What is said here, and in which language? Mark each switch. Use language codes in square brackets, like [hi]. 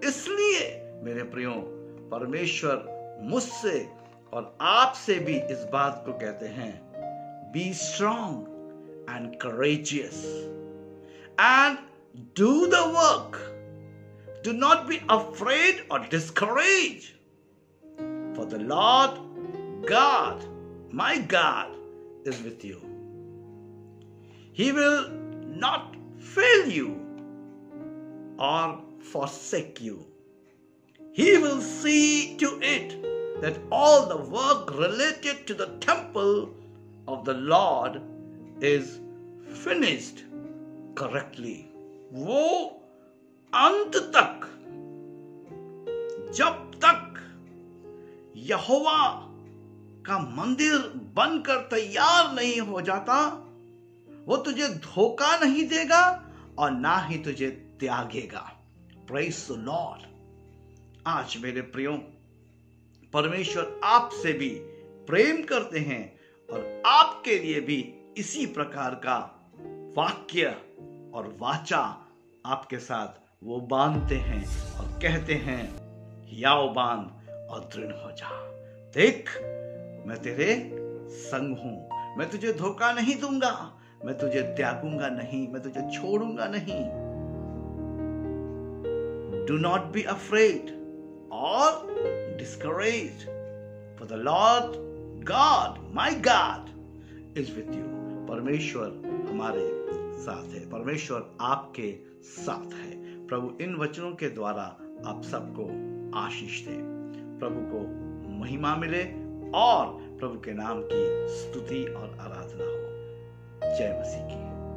[hi] इसलिए मेरे प्रियो, परमेश्वर मुझसे और आपसे भी इस बात को कहते हैं, [en] Be strong and courageous and do the work, do not be afraid or discourage, for the Lord God, my God, is with you. He will not fail you or forsake you. He will see to it that all the work related to the temple of the Lord is finished correctly. [hi] वो अंत तक, जब तक यहोवा का मंदिर बनकर तैयार नहीं हो जाता, वो तुझे धोखा नहीं देगा और ना ही तुझे त्यागेगा। [en] Praise the Lord. [hi] आज मेरे प्रियो, परमेश्वर आपसे भी प्रेम करते हैं और आपके लिए भी इसी प्रकार का वाक्य और वाचा आपके साथ वो बांधते हैं और कहते हैं, याओ बांध और दृढ़ हो जा। देख, मैं तेरे संग हूं, मैं तुझे धोखा नहीं दूंगा, मैं तुझे त्यागूंगा नहीं, मैं तुझे छोड़ूंगा नहीं। [en] Do not be afraid or discouraged, for the Lord God, my God, is with you. [hi] परमेश्वर हमारे साथ है, परमेश्वर आपके साथ है। प्रभु इन वचनों के द्वारा आप सबको आशीष दे, प्रभु को महिमा मिले और प्रभु के नाम की स्तुति और आराधना हो। जय मसीह की।